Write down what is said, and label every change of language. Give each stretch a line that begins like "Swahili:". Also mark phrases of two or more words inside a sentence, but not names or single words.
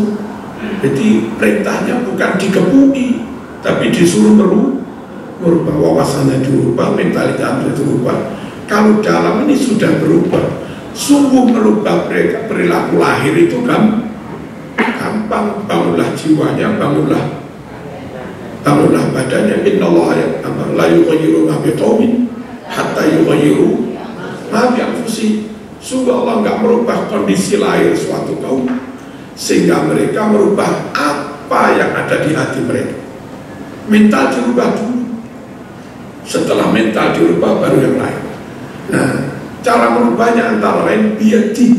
Indonesian: Jadi perintahnya bukan dikepui, tapi disuruh merubah wawasannya, dirubah mentalitasnya, dirubah. Kalau dalam ini sudah berubah, sungguh merubah perilaku lahir itu gampang. Bangunlah jiwanya, bangunlah badannya.
Arabic: إن الله لا يغير ما بقوم حتى يغيروا ما بأنفسهم.
Indonesian: Sungguh Allah enggak merubah kondisi lahir suatu kaum sehingga mereka merubah apa yang ada di hati mereka. Mental dirubah dulu, setelah mental dirubah baru yang lain. Nah, cara merubahnya antara lain biyadi.